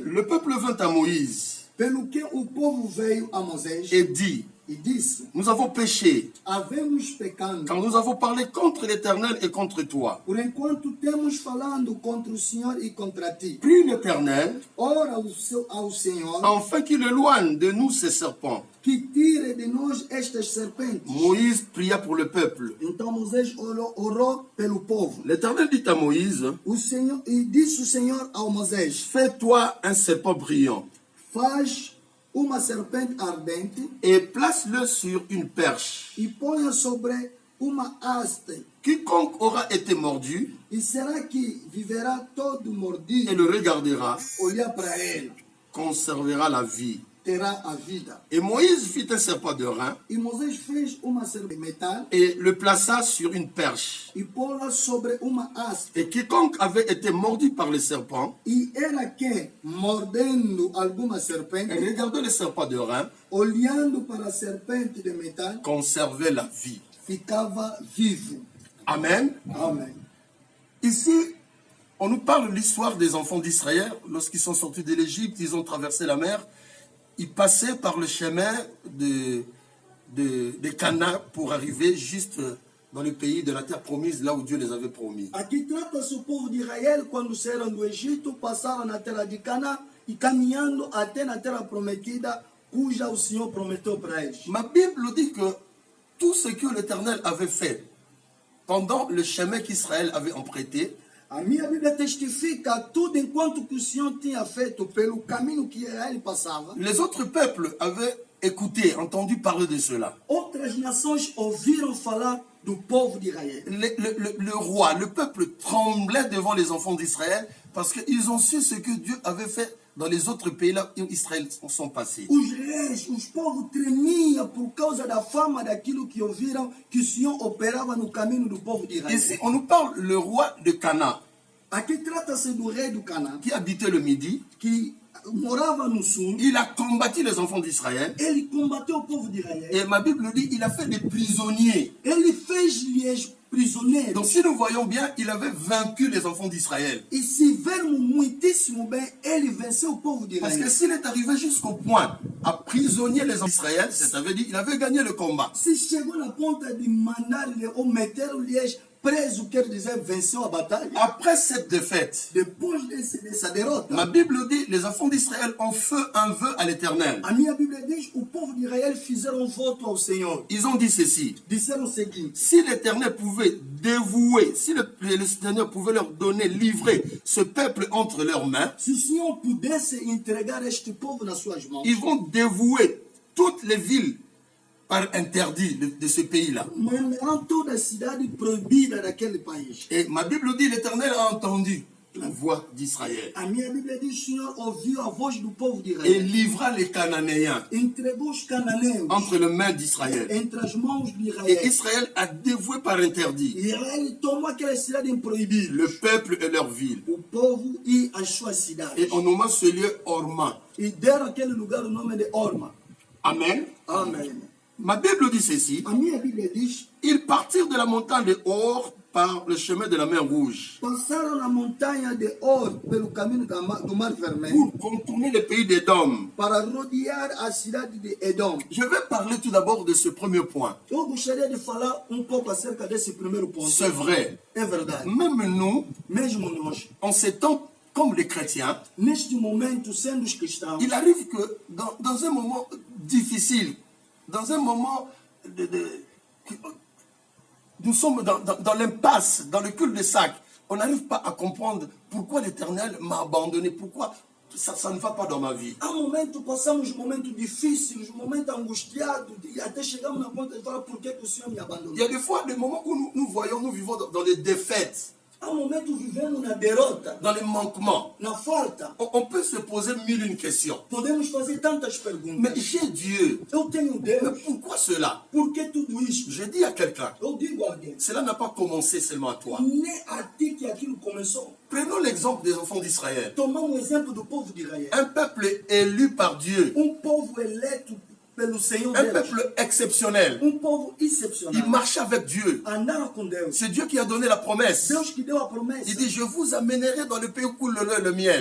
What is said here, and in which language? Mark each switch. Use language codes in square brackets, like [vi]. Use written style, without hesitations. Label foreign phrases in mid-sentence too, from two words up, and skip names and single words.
[fr] Le peuple vint à Moïse [pt] Pelo que o povo veio a Moisés [fr] et dit: [pt] e disse: [fr] nous avons péché, [pt] havemos pecado, [fr] car nous avons parlé contre l'Éternel et contre toi. [pt] por enquanto temos falando contra o Senhor e contra ti. [fr] Prie l'Éternel, [pt] Ora ao Senhor, [fr] afin qu'il éloigne de nous ces serpents. [pt] que tire de nós estas serpentes. [fr] Moïse pria pour le peuple. [pt] Então Moisés orou pelo povo. [fr] L'Éternel dit à Moïse: [pt] O Senhor, e disse o Senhor ao Moisés: [fr] fais-toi un serpent brillant [pt] faz uma serpente ardente [fr] et place-le sur une perche. [pt] e ponha sobre uma haste. [fr] Quiconque aura été mordu [pt] E será que viverá todo [fr] et [pt] mordido, [fr] le regardera [pt] olhar para ele, [fr] conservera la vie. [pt] terá a vida. [fr] Et Moïse fit un serpent de rein [pt] E Moisés fez uma serpente de metal [fr] et le plaça sur une perche. [pt] e pô-la sobre uma haste. [fr] Et quiconque avait été mordu par le serpent [pt] E era quem, mordendo alguma serpente, [fr] et regardait le serpent de rein, [pt] olhando para a serpente de metal, [fr] conservait la vie. [pt] ficava vivo. [fr] Amen. [pt] Amém. [fr] Ici, on nous parle de l'histoire des enfants d'Israël. Lorsqu'ils sont sortis de l'Égypte, ils ont traversé la mer. Ils passaient par le chemin de Cana pour arriver juste dans le pays de la terre promise, là où Dieu les avait promis. [pt] Aqui trata-se o povo de Israel quando saíram do Egito, passaram na terra de Canaã e caminhando até na terra prometida, cuja o Senhor prometeu para eles. [fr] Ma Bible dit que tout ce que l'Éternel avait fait pendant le chemin qu'Israël avait emprunté, [pt] A minha Bíblia testifica tudo enquanto que o Senhor tinha feito pelo caminho que Israel passava. [fr] les autres peuples avaient écouté, entendu parler de cela. [pt] Outras nações ouviram falar do povo de Israel. [fr] Le roi, le peuple tremblait devant les enfants d'Israël parce qu'ils ont su ce que Dieu avait fait dans les autres pays là où Israël sont passés. [pt] Os reis, os povos tremiam por causa da fama daquilo que ouviram que o Senhor operava no caminho do povo de Israel. [fr] Ici, on nous parle le roi de Cana [pt] Aqui trata-se do rei do Canaã, [fr] qui habitait le Midi. [pt] que morava no sul. [fr] Il a combattu les enfants d'Israël. [pt] Ele combateu o povo de Israel. [fr] Et ma Bible dit il a fait des prisonniers. [pt] Ele fez-lhes prisioneiros. [fr] Donc si nous voyons bien, il avait vaincu les enfants d'Israël. [pt] E se vermos muitíssimo bem, ele venceu o povo de [fr] Parce que [pt] Israel. [fr] s'il est arrivé jusqu'au point à prisonnier les enfants d'Israël, ça veut dire qu'il avait gagné le combat. [pt] Se chegou na ponta de mandar-lhe ou meter-lhes preso, quer dizer, venceu a batalha. [fr] Après cette défaite, [pt] Depois dessa derrota, [fr] ma Bible dit les enfants d'Israël ont fait un vœu à l'Éternel. [pt] a minha Bíblia diz, o povo de Israel fizeram voto ao Senhor. [fr] Ils ont dit ceci: [pt] Disseram o seguinte: [fr] si l'Éternel pouvait dévouer, si le Seigneur pouvait leur donner, livrer ce peuple entre leurs mains, [pt] se o Senhor pudesse entregar este povo nas suas mãos, [fr] ils vont dévouer toutes les villes par interdit de ce pays-là. [pt] mandarão toda a cidade proibida daquele país. [fr] Et ma Bible dit l'Éternel a entendu la voix d'Israël [pt] A minha Bíblia diz, o Senhor ouviu a voz do povo de [fr] et [pt] Israel. [fr] livra les Cananéens [pt] Entregou os cananeus [fr] entre les mains d'Israël. [pt] entre as mãos de [fr] Et [pt] Israel. [fr] Israël a dévoué par interdit [pt] Israel tomou aquela cidade proibida, [fr] le peuple et leur ville. [pt] o povo e as suas cidades. [fr] Et on nomme ce lieu Orma. [pt] E deram aquele lugar o nome de Orma. [fr] Amen. [pt] Amém. [fr] Ma Bible dit ceci: [pt] A minha Bíblia diz, [fr] ils partirent de la montagne de Hor par le chemin de la mer Rouge [pt] passaram na montanha de Or pelo caminho do Mar Vermelho [fr] pour contourner le pays d'Édom. [pt] para rodear a cidade de Edom. [fr] Je vais parler tout d'abord de ce premier point. [pt] Eu gostaria de falar um pouco acerca desse primeiro ponto. [fr] C'est vrai. [pt] É verdade. [fr] Même nous, [pt] Mesmo nós, [fr] en ces temps, comme les chrétiens, [pt] neste momento, sendo os cristãos, [fr] il arrive que dans un moment difficile, dans un moment nous sommes dans l'impasse, dans le cul-de-sac. On n'arrive pas à comprendre pourquoi l'Éternel m'a abandonné, pourquoi ça ne va pas dans ma vie. [pt] há momentos, passamos momentos difíceis, momentos angustiados, e até chegamos na ponta de falar por que o Senhor me abandonou. [fr] Il y a des fois des moments où nous vivons dans les défaites, [pt] Há momentos vivemos na derrota, [fr] dans les manquements. [pt] na falta. [fr] On peut se poser mille et une questions. [pt] Podemos fazer tantas [fr] Mais [pt] perguntas. [fr] j'ai Dieu. [pt] Eu tenho [fr] Mais [pt] Deus. [fr] pourquoi cela? [pt] Por que tudo isto? [fr] Je dis à quelqu'un, [pt] Eu digo a alguém, [fr] cela n'a pas commencé seulement à toi. [pt] nem a ti que aquilo começou. [fr] Prenons l'exemple des enfants d'Israël. [pt] Tomamos o exemplo do povo de Israel. [fr] Un peuple élu par Dieu, [pt] Povo eleito pelo Senhor [fr] un [pt] Deus. [fr] peuple exceptionnel. [pt] Povo [fr] Il [pt] excepcional. [fr] marchait avec Dieu. [pt] Andava com Deus. [fr] C'est Dieu qui a donné la promesse. [pt] Deus que deu a promessa. [fr] Il dit, je vous amènerai dans le pays où coule le lait et le miel.